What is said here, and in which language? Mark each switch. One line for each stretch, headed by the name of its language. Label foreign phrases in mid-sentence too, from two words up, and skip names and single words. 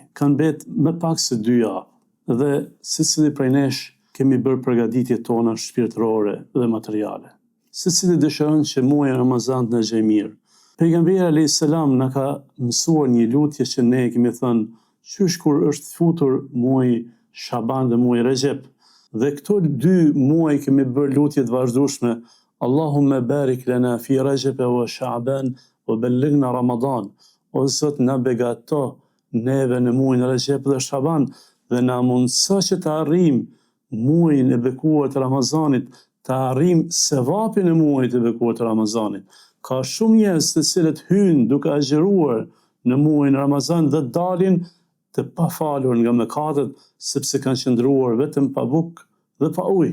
Albanian: Kanë mbet më pak se 2 javë dhe secili prej nesh kemi bërë përgatitjet tona shpirtërore dhe materiale. Secili dëshiron që muaji Ramazan të na gjejë mirë. Pejgamberi
Arabic: عليه السلام
Albanian: na ka mësuar një lutje që ne kemi thënë qysh kur është futur muaji Shaban dhe muaji Rajab. Dhe këto 2 muaj kemi bërë lutje të vazhdueshme:
Arabic: اللهم بارك لنا في رجب وشعبان وبلغنا رمضان.
Albanian: O Zot, na begato neve në muajin Rajab dhe Shaban dhe na mundëso që të arrijmë muajin e bekuar të Ramazanit, të arrijmë sevapin e muajit të bekuar të Ramazanit. Ka shumë njerëz të cilët hyjnë duke agjeruar në muajin Ramazan dhe dalin të pafalur nga mëkatet sepse kanë qëndruar vetëm pa bukë dhe pa ujë.